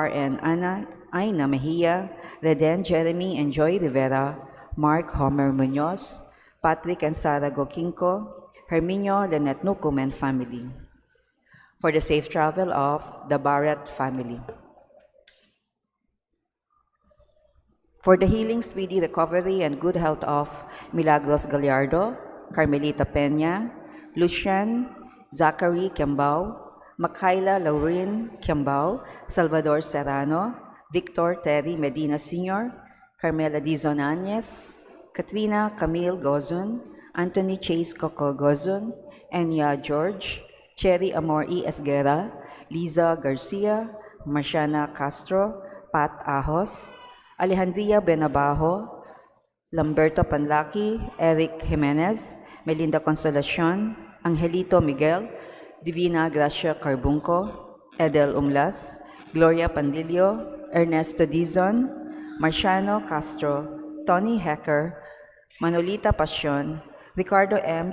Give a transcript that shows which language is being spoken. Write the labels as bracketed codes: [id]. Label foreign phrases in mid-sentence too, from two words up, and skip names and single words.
[en] and Aina Mejia, Reden Jeremy and Joy Rivera, Mark Homer Munoz, Patrick and Sara Gokinko, Herminio Lynette Nukum and family. For the safe travel of the Barrett family. For the healing, speedy recovery, and good health of Milagros Gallardo, Carmelita Peña, Lucian, Zachary Kiambao, Makayla Lauren Kiambao, Salvador Serrano, Victor Terry Medina Sr., Carmela Dizon Añez, Katrina Camille Gozun, Anthony Chase Coco Gozun, Enya George, Cherry Amor E. Esguera, Liza Garcia, Marciana Castro, Pat Ahos, Alejandria Benabajo, Lamberto Panlaki, Eric Jimenez, Melinda Consolacion, Angelito Miguel, Divina Gracia Carbunco, Edel Umlas, Gloria Pandillo, Ernesto Dizon, Marciano Castro, Tony Hecker, Manolita Pasion, Ricardo M.